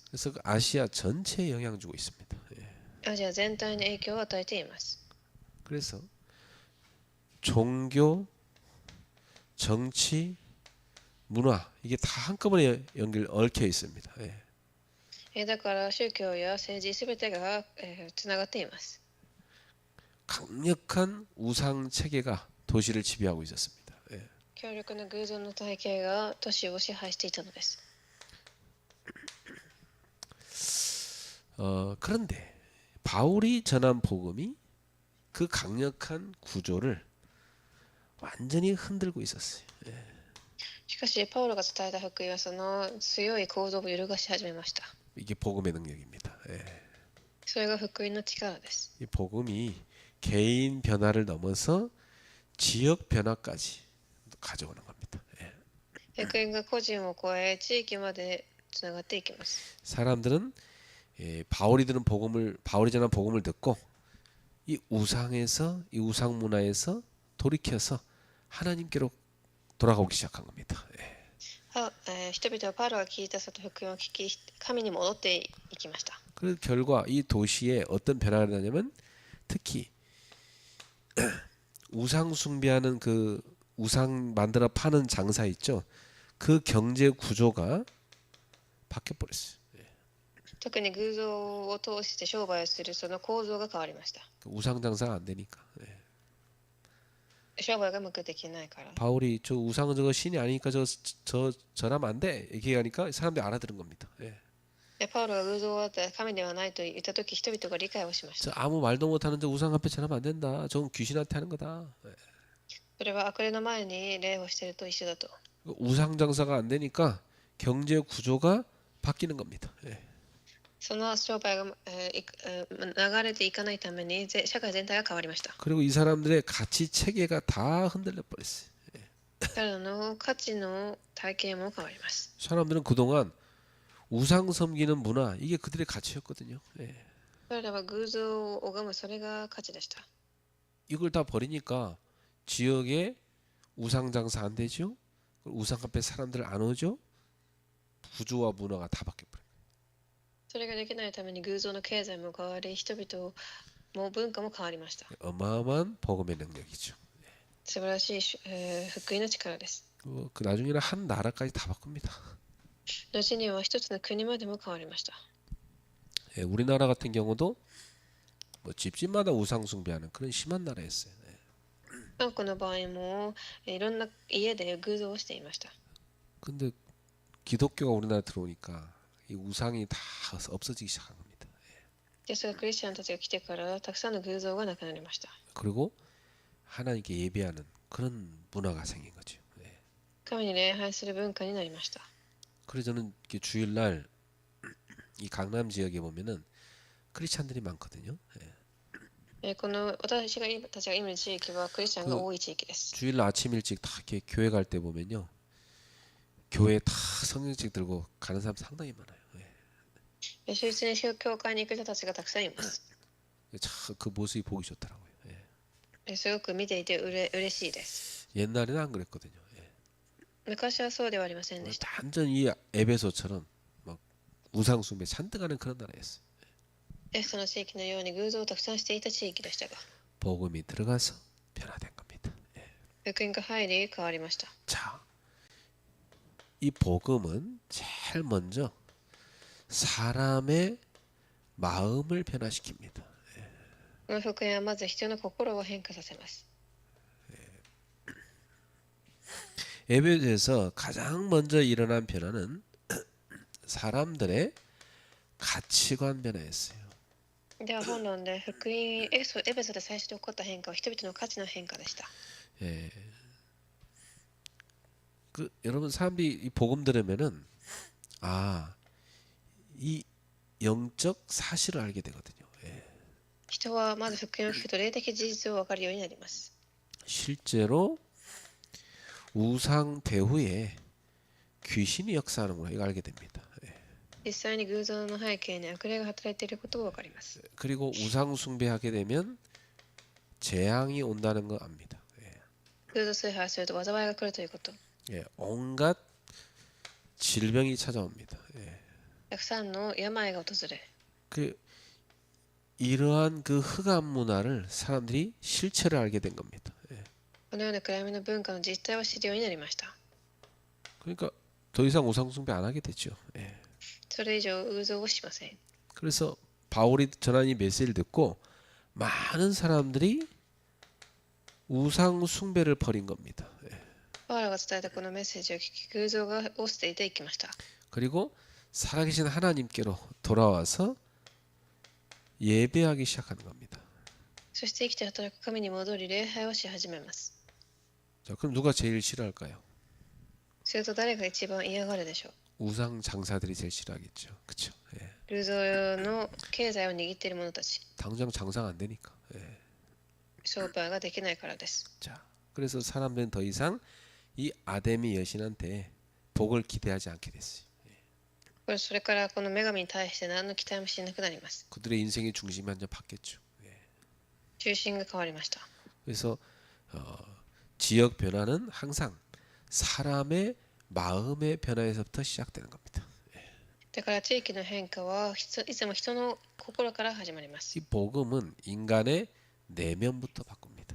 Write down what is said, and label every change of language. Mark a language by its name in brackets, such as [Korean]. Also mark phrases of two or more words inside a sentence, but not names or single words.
[Korean] 그래서 그 아시아 전체에 영향 주고 있습니다. 예. [Japanese] アジア全体に影響を与えています。 [Korean] 그래서 종교, 정치, 문화 이게 다 한꺼번에 얽혀 있습니다. 예. [Japanese] だから宗教や政治すべてがつながっています。 [Korean] 강력한 우상 체계가 도시를 지배하고 있었습니다. 예. [Japanese] 強力な偶像の体系が都市を支配していたのです。 [Korean] 그런데 바울이 전한 복음이 그 강력한 구조를 완전히 흔들고 있었어요. [Japanese] しかし、パウロが伝えた福音はその強い構造を揺るがし始めました。 [Korean] 이게 복음의 능력입니다. 예. [Japanese] それが福音の力です。 [Korean] 이 복음이 개인 변화를 넘어서 지역 변화까지 가져오는 겁니다. 예. [Japanese] 福音が個人を超え、地域までつながっていきます。 [Korean] 사람들은 바울이 전한 복음을 듣고 이 우상에서 이 우상 문화에서 돌이켜서 하나님께로 돌아가기 시작한 겁니다. 예. [Japanese] 人々はパウロが聞いた外福音を聞き、神に戻っていきました。 [Korean] 그 결과 이 도시에 어떤 변화가 나냐면 특히 우상 숭배하는 그 우상 만들어 파는 장사 있죠. 그 경제 구조가 바뀌어 버렸어요. [Japanese] 特に偶像を通して商売をするその構造が変わりました。 [Korean] 우상 장사가 안 되니까. 예. [Japanese] 商売がうまくできないから。 [Korean] 바울이 저 우상은 저거 신이 아니니까 저라면 안 돼. 이렇게 하니까 사람들이 알아들은 겁니다. 예. [Japanese] パウロが偶像は神ではないと言ったとき、人々が理解をしまし 저 た。 [Korean] 아무 말도 못하는 저 우상 앞에 전하면 안 된다. 저건 귀신한테 하는 거다. 예. [Japanese] それは悪霊の前に礼をしていると一緒だと。 [Korean] 우상 장사가 안 되니까 경제 구조가 바뀌는 겁니다. 예. [Japanese] その商売が流れていかないために社会全体が変わりました。 [Korean] 그리고 이 사람들의 가치 체계가 다 흔들려 버렸어요. [Japanese] 彼らの価値の体系も変わります。 [Korean] 사람들은 그동안 우상 섬기는 문화 이게 그들의 가치였거든요. 예. [Japanese] 彼らは偶像を拝むそれが価値でした。 [Korean] 이걸 다 버리니까 지역에 우상 장사 안 되죠. 우상 앞에 사람들 안 오죠. 구조와 문화가 다 바뀌어 버려요. [Japanese] それができないために偶像の経済も変わり、人々も文化も変わりました。 [Korean] 어마어마한 복음의 능력이죠. [Japanese] 素晴らしい福音の力です。 [Korean] 그 나중에는 한 나라까지 다 바꿉니다. [Japanese] 後には一つの国までも変わりました。 [Korean] 예, 우리나라 같은 경우도 뭐 집집마다 우상 숭배하는 그런 심한 나라였어요. 예. [Japanese] 韓国の場合もいろんな家で偶像をしていました。 [Korean] 근데 기독교가 우리나라 들어오니까 이 우상이 다 없어지기 시작한 겁니다. [Japanese] ですがクリスチャンたちが来てからたくさんの偶像がなくなりました。 [Korean] 그리고 하나님께 예배하는 그런 문화가 생긴 거죠. 예. [Japanese] 神に礼拝する文化になりました。 [Korean] 그래서 저는 이렇게 주일날 이 강남 지역에 보면은 크리스찬들이 많거든요. 예. [Japanese] この私たちが今いる地域はクリスチャンが多い地域です。 [Korean] 주일날 아침 일찍 다 이렇게 교회 갈 때 보면요. 교회 다 성경책 들고 가는 사람 상당히 많아요. 예. [Japanese] 週一に教会に行く人たちがたくさんいます。 [Korean] 참 그 모습이 보기 좋더라고요. 예. [Japanese] すごく見ていて嬉しいです。 [Korean] 옛날에는 안 그랬거든요. 예. [Japanese] 昔はそうではありませんでした。 [Korean] 완전 이 에베소처럼 막 우상 숭배 잔뜩 하는 그런 나라였어요. [Japanese] エフソの地域のように偶像をたくさんしていた地域でしたが、 [Korean] 복음이 들어가서 변화된 겁니다. 예. [Japanese] 福音が入り変わりました。 [Korean] 자, 이 복음은 제일 먼저 사람의 마음을 변화시킵니다. [Japanese] この福音はまず人の心を変化させます。 [Korean] 에베소에서 가장 먼저 일어난 변화는 사람들의 가치관 변화였어요. [Japanese] では本論で福音エベソで最初に起こった変化は人々の価値の変化でした。 [Korean] 예. 여러분 사람들이 이 복음 들으면은 이 영적 사실을 알게 되거든요. 예. [Japanese] 人はまず福音を聞くと霊的事実を分かるようになります。 [Korean] 실제로 우상 대후에 귀신이 역사하는구나 이거 알게 됩니다. 예. [Japanese] 実際に偶像の背景に悪霊が働いていることが分かります。 [Korean] 그리고 우상 숭배하게 되면 재앙이 온다는 거 압니다. 예. [Japanese] 偶像崇拝すると災いが来るということ。 [Korean] 예, 온갖 질병이 찾아옵니다. 예. [Japanese] たくさんの病が訪れ、 [Korean] 그 이러한 그 흑암 문화를 사람들이 실체를 알게 된 겁니다. 예. [Japanese] このような暗闇の文化の実態を知るようになりました。 [Korean] 그러니까 더 이상 우상 숭배 안 하게 됐죠. 예. [Japanese] それ以上偶像をしません。 [Korean] 그래서 바울이 전한 이 메시지를 듣고 많은 사람들이 우상 숭배를 버린 겁니다. 예. [Japanese] パウロが伝えたこのメッセージを聞き、偶像を捨てていきました。 [Korean] 그리고 살아계신 하나님께로 돌아와서 예배하기 시작하는 겁니다. [Japanese] そして生きて働く神に戻り礼拝をし始めます。 [Korean] 자, 그럼 누가 제일 싫어할까요? [Japanese] すると誰が一番嫌がるでしょう。 [Korean] 우상 장사들이 제일 싫어하겠죠. 그렇죠? 예. [Japanese] 偶像の経済を握っている者たち、 [Korean] 당장 장사가 안 되니까. 예. [Japanese] 商売ができないからです。 [Korean] 자, 그래서 사람들은 더 이상 이 아데미 여신한테 복을 기대하지 않게 됐어요. [Japanese] それからこの女神に対して何の期待もしなくなります。 [Korean] 그들의 인생의 중심이 완전 바뀌었죠. 예. [Japanese] 中心が変わりました。 [Korean] 그래서 지역 변화는 항상 사람의 마음의 변화에서부터 시작되는 겁니다. [Japanese] だから地域の変化はいつも人の心から始まります。 [Korean] 이 복음은 인간의 내면부터 바꿉니다.